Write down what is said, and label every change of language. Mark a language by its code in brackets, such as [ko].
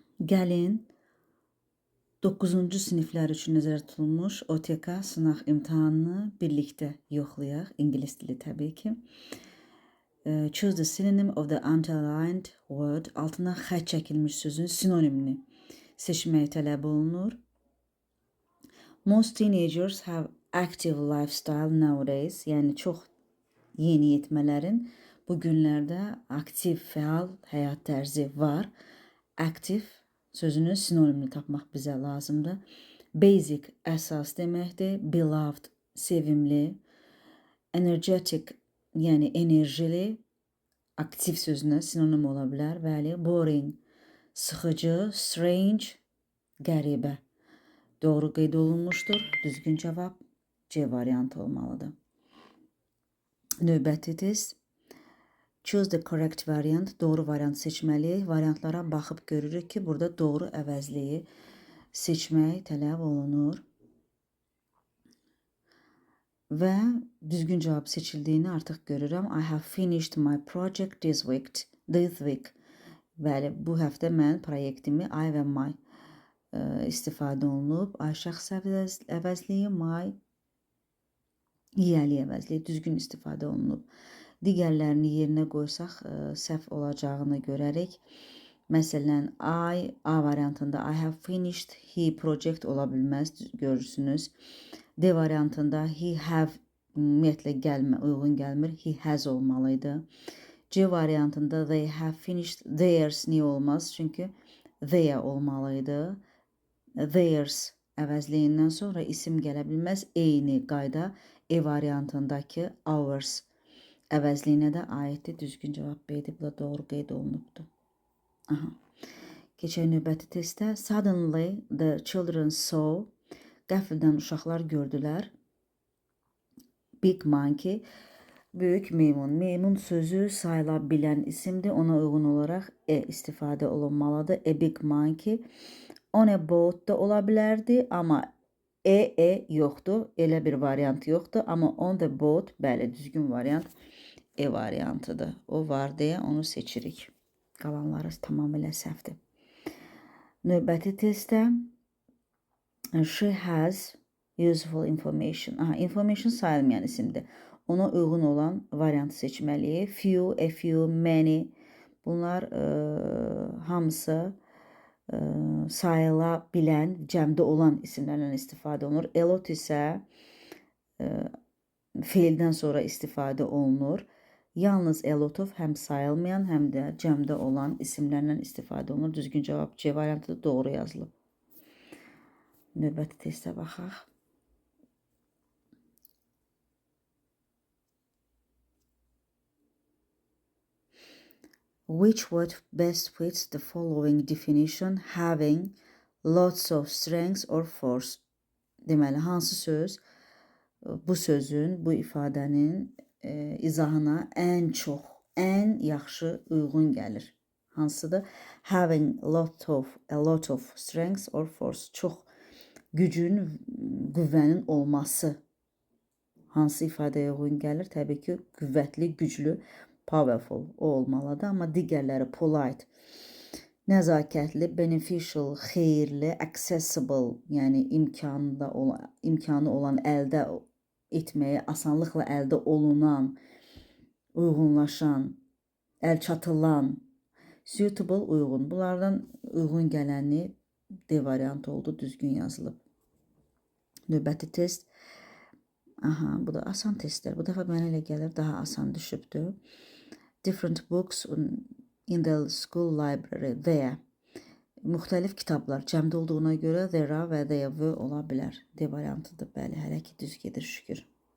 [az] Gəlin 9-cu siniflər üçün nəzərdə tutulmuş OTK sınaq imtahanını birlikdə yoxlayaq. İngilis dili təbii ki. [en] Choose the synonym of the underlined word. [az] Altına xətt çəkilmiş sözün sinonimini seçmək tələb olunur. [en] Most teenagers have active lifestyle nowadays. [az] Yəni çox yeniyetmələrin bu günlərdə aktiv, fəal həyat tərzi var. Active sözünün sinonimini tapmaq bizə lazımdır. Basic əsas deməkdir. Beloved sevimli. Energetic yəni enerjili. Aktiv sözünə sinonim ola bilər. Bəli. Boring sıxıcı. Strange qəribə. Doğru qeyd olunmuşdur. Düzgün cavab C variantı olmalıdır. Növbəti test. [en] Choose the correct variant. [az] Doğru variant seçməliyik. Variantlara baxıb görürük ki, burada doğru əvəzliyi seçmək tələb olunur. Və düzgün cavab seçildiyini artıq görürəm. [en] I have finished my project this week. [az] Bəli, bu həftə mən proyektimi I və my istifadə olunub. I şəxs əvəzliyi, my yiyəli əvəzliyi düzgün istifadə olunub. Digərlərini yerinə qoysaq səhv olacağını görərik. Məsələn, A variantında [en] I have finished he project [az] ola bilməz, görürsünüz. D variantında [en] he have [az] ümumiyyətlə uyğun gəlmir, [en] he has [az] olmalıydı. C variantında [en] they have finished theirs [az] niyə olmaz? Çünki their olmalıydı. Theirs əvəzliyindən sonra isim gələ bilməz. Eyni qayda E variantındakı ours əvəzliyinə də aiddir. Düzgün cavab B-dir. Bu da doğru qeyd olunubdur. Keçək növbəti testə. [en] Suddenly the children saw. [az] Qəfildən uşaqlar gördülər. [en] Big monkey. [az] Böyük meymun. Meymun sözü sayıla bilən isimdir. Ona uyğun olaraq E istifadə olunmalıdır. [en] A big monkey. On a boat [az] da ola bilərdi, amma yoxdur. Elə bir variant yoxdur. Amma [en] on the boat, [az] bəli, düzgün variant E variantıdır. O var deyə onu seçirik. Qalanları tamamilə səhvdir. Növbəti testdə [en] she has useful information. [az] Information sayılmayan isimdir. Ona uyğun olan variantı seçməliyik. [en] Few, a few, many. [az] Bunlar hamısı sayıla bilən, cəmdə olan isimlərlə istifadə olunur. A lot isə feildən sonra istifadə olunur. Yalnız a lot of həm sayılmayan, həm də cəmdə olan isimlərlə istifadə olunur. Düzgün cavab C variantı doğru yazılıb. Növbəti testə baxaq. [en] Which word best fits the following definition? Having lots of strength or force. [az] Deməli, hansı söz bu sözün, bu ifadənin izahına ən çox, ən yaxşı uyğun gəlir? Hansıdır? [en] Having a lot of strength or force. [az] Çox gücün, qüvvənin olması. Hansı ifadəyə uyğun gəlir? Təbii ki, qüvvətli, güclü, powerful o olmalıdır. Amma digərləri polite, nəzakətli, beneficial, xeyirli, accessible, yəni imkanı olan əldə etməyə asanlıqla əldə olunan, uyğunlaşan, əlçatılan, suitable, uyğun. Bunlardan uyğun gələni D variantı oldu, düzgün yazılıb. Növbəti test. Bu da asan testlər. Bu dəfə mənə elə gəlir, daha asan düşübdür. [en] Different books in the school library. There. [az] Müxtəlif kitablar cəmdə olduğuna görə there və there were ola bilər. D variantıdır. Bəli, hələ ki düz gedir şükür.